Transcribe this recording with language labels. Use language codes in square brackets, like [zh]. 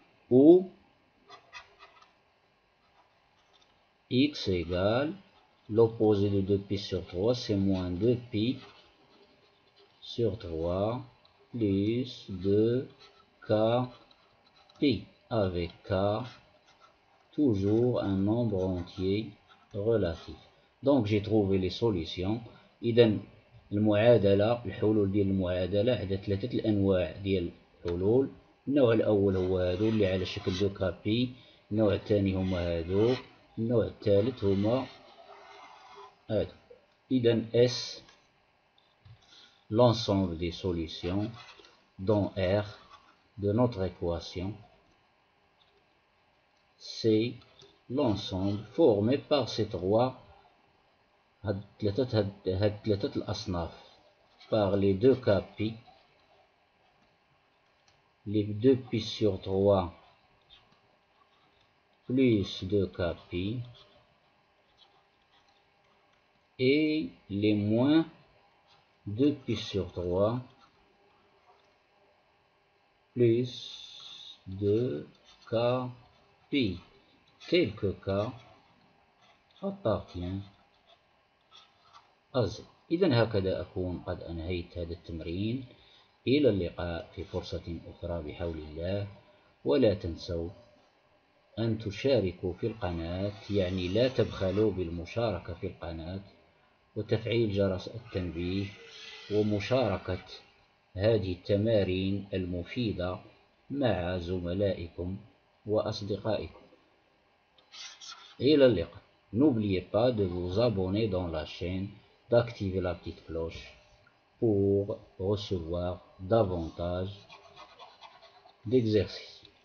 [fr] Ou x égale, l'opposé de 2 pi sur 3 c'est moins 2 pi sur 3 plus 2k pi, avec k toujours un nombre entier relatif. Donc j'ai trouvé les solutions. [ar] إذا المعادلة، الحلول ديال المعادلة عندها ثلاثة الأنواع ديال الحلول. النوع الأول هو هادو اللي على شكل 2k pi، النوع الثاني هما هادو، النوع الثالث هما هادو. إذا [fr] S, l'ensemble des solutions dans R de notre équation, c'est l'ensemble formé par ces trois [ar] هاد ثلاثة الأصناف، [fr] par les 2k pi, les 2 pi sur 3 plus 2k pi, et les moins 2 pi sur 3 plus 2k pi. Quelques cas appartient أزل. [ar] إذا هكذا أكون قد أنهيت هذا التمرين. إلى اللقاء في فرصة أخرى بحول الله. ولا تنسوا أن تشاركوا في القناة، يعني لا تبخلوا بالمشاركة في القناة وتفعيل جرس التنبيه ومشاركة هذه التمارين المفيدة مع زملائكم وأصدقائكم. إلى اللقاء. [fr] N'oubliez pas de vous abonner dans la chaîne, d'activer la petite cloche pour recevoir davantage d'exercices.